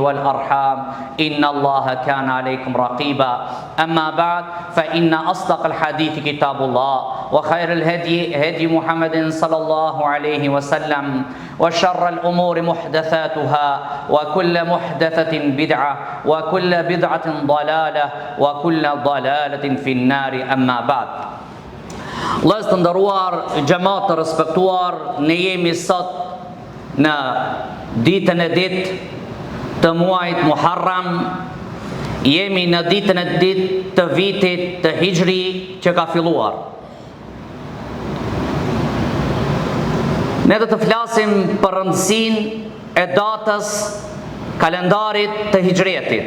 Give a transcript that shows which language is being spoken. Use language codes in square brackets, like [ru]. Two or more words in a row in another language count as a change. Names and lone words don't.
[ar] والأرحام إن الله كان عليكم رقيبا أما بعد فإن أصدق الحديث كتاب الله وخير الهدي هدي محمد صلى الله عليه وسلم وشر الأمور محدثاتها وكل محدثة بدعة وكل بدعة ضلالة وكل ضلالة في النار أما بعد. [sq] Allah të nderuar, xhamat të respektuar, ne jemi sot në ditën e të muajit Muharram, jemi në ditën e të vitit të Hijri që ka filluar. Ne do të flasim për rëndësinë e datës kalendarit të Hijretit.